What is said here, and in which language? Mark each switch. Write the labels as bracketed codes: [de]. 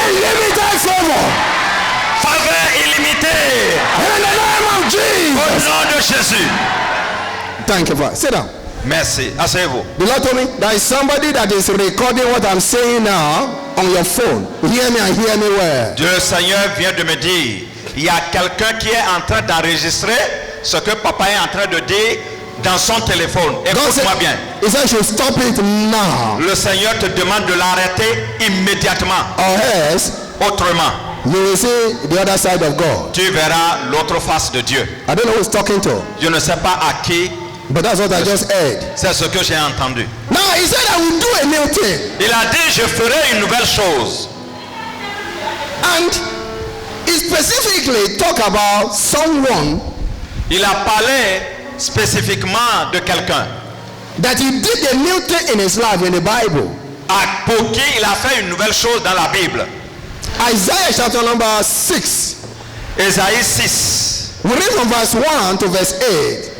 [en] unlimited favor. [fr] faveur illimitée. [en] In the name of [fr] Au [en] Jesus. [fr] nom de Jésus. [en] Thank you, Father. Sit down. [fr] Merci. Asseyez-vous. [en] The Lord told me there is somebody that is recording what I'm saying now on your phone. Hear me and hear me well. [fr] Dieu le Seigneur vient de me dire, il y a quelqu'un qui est en train d'enregistrer ce que papa est en train de dire dans son téléphone. [en] God said, [fr] Écoute-moi bien. [en] He said, you should stop it now, [fr] Le Seigneur te demande de l'arrêter immédiatement. [en] or else [fr] Autrement, [en] you will see the other side of God. [fr] tu verras l'autre face de Dieu. [en] I don't know who is talking to, [fr] Je ne sais pas à qui, [en] but that's what I just heard. [fr] c'est ce que j'ai entendu. [en] Now he said, I will do a new thing, [fr] Il a dit, je ferai une nouvelle chose. [en] and he specifically talk about someone [fr] Il a parlé spécifiquement de quelqu'un [en] that he did a new thing in his life in the Bible. [fr] pour qui il a fait une nouvelle chose dans la Bible. [en] Isaiah chapter number 6. [fr] Ésaïe 6. [en] We read from verse 1 to verse 8.